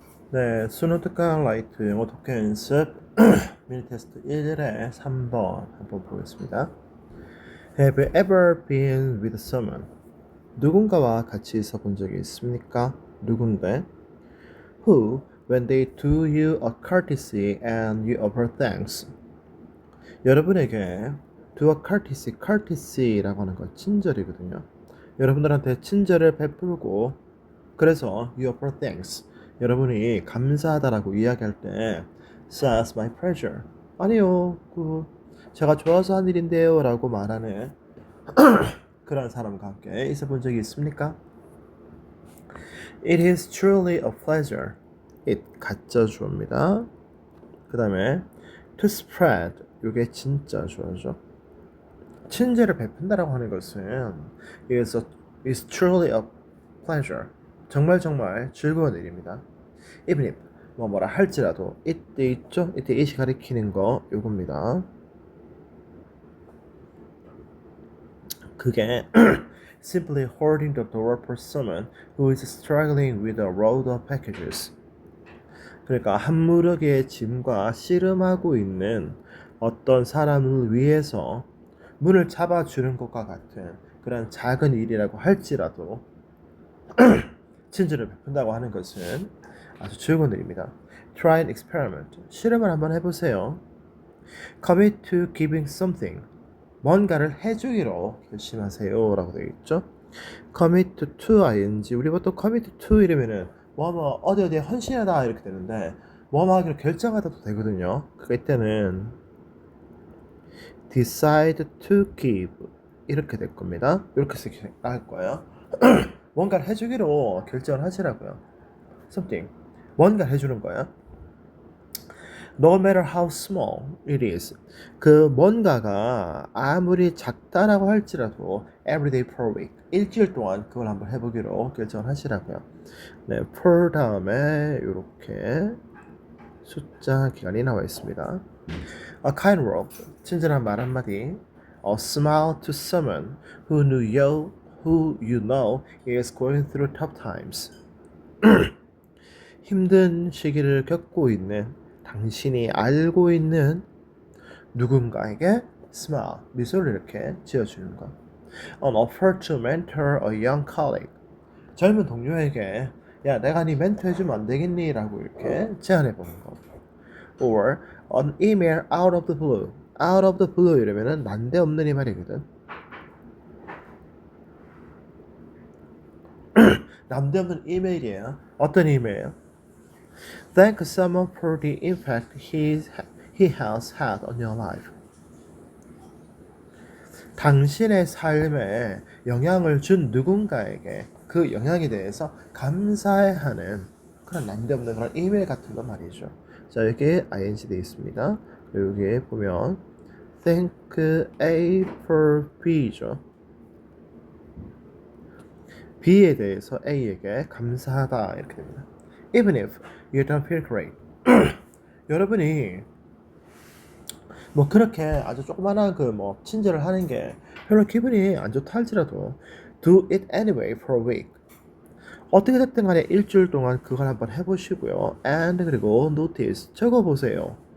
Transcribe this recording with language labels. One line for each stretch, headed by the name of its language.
Korean: 네, 수능 특강 라이트 영어 독해 연습 미니 테스트 1의 3번 한번 보겠습니다.
English: Have you ever been with someone?
Korean: 누군가와 같이 있어 본 적이 있습니까? 누군데?
English: Who, when they do you a courtesy and you offer thanks.
Korean: 여러분에게
English: do a courtesy,
Korean: courtesy라고 하는 건 친절이거든요. 여러분들한테 친절을 베풀고 그래서
English: you offer thanks.
Korean: 여러분이 감사하다라고 이야기할 때
English: says my pleasure.
Korean: 아니요, 제가 좋아서 한 일인데요 라고 말하는 그런 사람과 함께 있어 본 적이 있습니까?
English: It is truly a pleasure. it
Korean: 가짜 주어입니다. 그 다음에 to spread 이게 진짜 주어죠. 친절을 베푼다라고 하는 것은
English: is truly a pleasure.
Korean: 정말 즐거운 일입니다.
English: Even if
Korean: 뭐라 할지라도 이때 있죠? 이때 it이 가리키는 거 요겁니다.
English: 그게 simply holding the door for someone who is struggling with a load of packages.
Korean: 그러니까 한 무더기의 짐과 씨름하고 있는 어떤 사람을 위해서 문을 잡아주는 것과 같은 그런 작은 일이라고 할지라도 친절을 베푼다고 하는 것은 아주 즐거운 일입니다.
English: Try an experiment.
Korean: 실험을 한번 해보세요.
English: Commit to giving something.
Korean: 뭔가를 해주기로 결심하세요 라고 되어 있죠.
English: Commit to ing.
Korean: 우리 보통 commit to 이러면은 어디에 헌신하다 이렇게 되는데 하기로 결정하다도 되거든요. 그때는 decide to give 이렇게 될 겁니다. 이렇게 할 거예요. 뭔가를 해주기로 결정을 하시라고요.
English: something.
Korean: 뭔가를 해주는 거야.
English: No matter how small it is.
Korean: 그 뭔가가 아무리 작다라고 할지라도
English: every day per week.
Korean: 일주일 동안 그걸 한번 해보기로 결정을 하시라고요. 네, per 다음에 이렇게 숫자 기간이 나와 있습니다.
English: A kind word.
Korean: 친절한 말 한마디.
English: A smile to someone who you know is going through tough times.
Korean: 힘든 시기를 겪고 있는 당신이 알고 있는 누군가에게 smile, 미소를 이렇게 지어주는 것.
English: An offer to mentor a young colleague.
Korean: 젊은 동료에게 야, 내가 네 멘토 해주면 안 되겠니? 라고 이렇게 제안해보는 것.
English: Or an email out of the blue.
Korean: out of the blue 이러면은 난데없는 이 말이거든. 난데없는 이메일이에요. 어떤 이메일이에요?
English: Thank someone for the impact he has had on your life.
Korean: 당신의 삶에 영향을 준 누군가에게 그 영향에 대해서 감사해 하는 그런 난데없는 그런 이메일 같은 거 말이죠. 자, 여기에 ing 되어 있습니다. 여기에 보면 thank A for B죠. B에 대해서 A에게 감사하다 이렇게 됩니다. Even if you don't feel great. 여러분이 그렇게 아주 조그만한 친절을 하는 게 별로 기분이 안 좋다 할지라도
English: do it anyway for a week.
Korean: 어떻게 됐든 간에 일주일 동안 그걸 한번 해보시고요. and 그리고 notice 적어보세요.